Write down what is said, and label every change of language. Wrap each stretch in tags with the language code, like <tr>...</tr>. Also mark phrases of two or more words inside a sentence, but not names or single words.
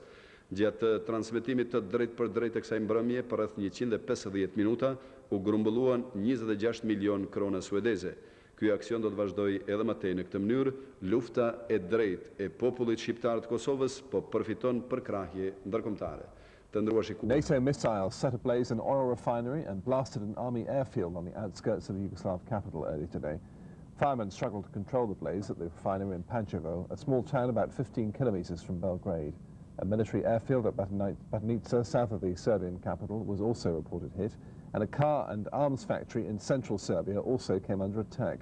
<sq>Gjatë transmetimit të drejt për drejt e kësaj mbrëmje për rreth 150 minuta u grumbulluan 26 milion krona suedeze. Ky aksion do të vazhdojë edhe më tej në këtë mënyrë, lufta e drejtë e popullit shqiptar të Kosovës po përfiton përkrahje ndërkombëtare.</sq> <en>NATO missiles set ablaze an oil refinery and blasted an army airfield on the outskirts of the Yugoslav capital early today. Firemen struggled to control the blaze at the refinery in Pančevo, a small town about 15 kilometers from Belgrade. A military airfield at Batnica, south of the Serbian capital, was also reported hit, and a car and arms factory in central Serbia also came under attack.</en>